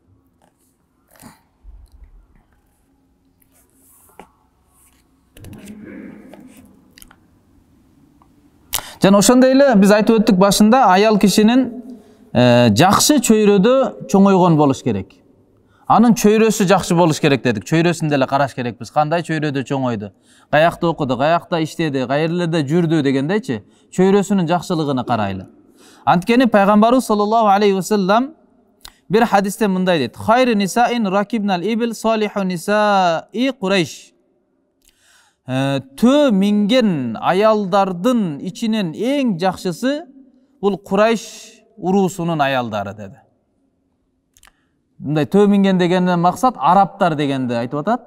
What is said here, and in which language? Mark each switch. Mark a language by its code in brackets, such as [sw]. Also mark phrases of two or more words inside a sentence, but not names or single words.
[ky] Жана ошондой эле биз айтып өттүк башында, аял кишинин жакшы чөйрөдө чоңойгон болуш керек. Анын чөйрөсү жакшы болуш керек дедик. Чөйрөсүн деле караш керекпиз. Кандай чөйрөдө чоңойду, каякта окуду, каякта иштеди, кайерлерде жүрдү дегендейчи, чөйрөсүнүн жакшылыгына карайлы. Анткени пайгамбарыбыз [ar] صلى الله عليه وسلم [ky] бир хадисте мындай дейт: [ar] "خير نساء ركبن الإبل صالح نساء قريش." [ky] Төө минген аялдардын ичинен эң жакшысы бул Курайш уруусунун аялдары деди. Мындай төө минген дегенден максат арабтар дегенди айтып атат.